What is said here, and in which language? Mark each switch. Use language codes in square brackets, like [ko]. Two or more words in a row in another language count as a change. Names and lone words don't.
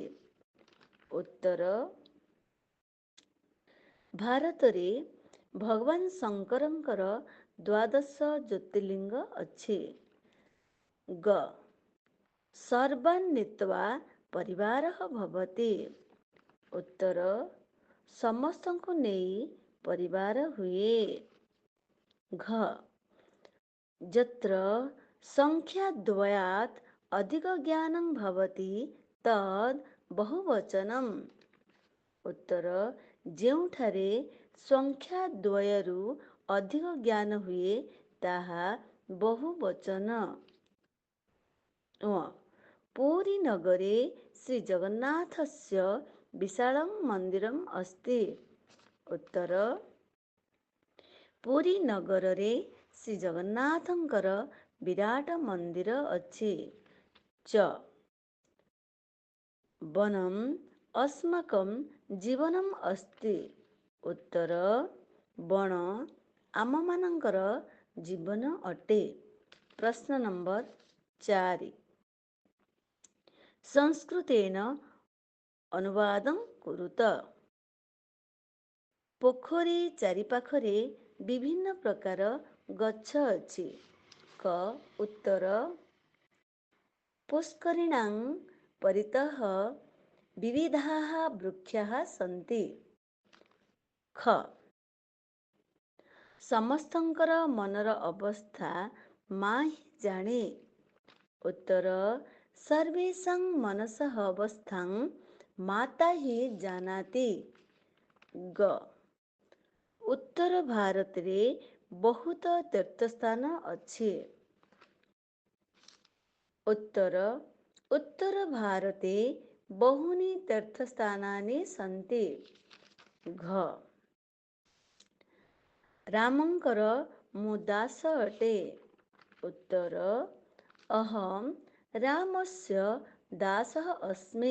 [or] ଉତ୍ତର ଭାରତରେ ଭଗବାନ ଶଙ୍କରଙ୍କର 12 ଜ୍ୟୋତିର୍ଲିଙ୍ଗ ଅଛି। [sa] ग सर्वान् नीत्वा परिवारः भवति। [or] उत्तर ସମସ୍ତଙ୍କୁ ନେଇ ପରିବାର ହୁଏ। [sa] ଘ ଯତ୍ର ସଂଖ୍ୟାଦ୍ୱୟାत् ଅଧିକ ଜ୍ଞାनं ଭवति ତଦ୍ ବହୁବଚନम्। [or] उत्तर ଯେଉଁଠାରେ ସଂଖ୍ୟା ଦ୍ୱୟରୁ ଅଧିକ ଜ୍ଞାନ ହୁଏ ତାହା ବହୁବଚନ। [sa] ପୁରୀ ନଗରେ ଶ୍ରୀ ଜଗନ୍ନାଥस्य ବିଶାଳଂ ମନ୍ଦିରମ୍ अस्ति। [or] उत्तर ପୁରୀ ନଗରରେ ଶ୍ରୀ ଜଗନ୍ନାଥଙ୍କର ବିରାଟ ମନ୍ଦିର ଅଛି। [sa] च वनम् अस्माकं जीवनम् अस्ति। [or] उत्तर ବଣ ଆମମାନଙ୍କର ଜୀବନ ଅଟେ। [sa] ପ୍ରଶ୍ନ ନମ୍ବର 4 ସଂସ୍କୃତେନ ଅନୁବାଦଂ କୁରୁତ। [or] ପୋଖରୀ ଚାରିପାଖରେ ବିଭିନ୍ନ ପ୍ରକାର ଗଛ ଅଛି। କ ଉତ୍ତର [sa] ପୁଷ୍କରିଣାଂ परितः विविधाः वृक्षाः सन्ति। [or] ଖ ସମସ୍ତଙ୍କର ମନର ଅବସ୍ଥା ମା ହିଁ ଜାଣେ। [sa] ଉତ୍ତର ସର୍ବେଷାଂ ମନସଃ ଅବସ୍ଥାଂ ମାତା ହିଁ ଜାନାତି। [or] ଗ ଉତ୍ତର ଭାରତରେ ବହୁତ ତୀର୍ଥସ୍ଥାନ ଅଛି। [sa] उत्तर भारते बहूनि तीर्थस्थानानि सन्ति। [or] ଘ ରାମଙ୍କର ମୁଁ ଦାସ ଅଟେ। [sa] उत्तर अहम रामस्य दासः अस्मि।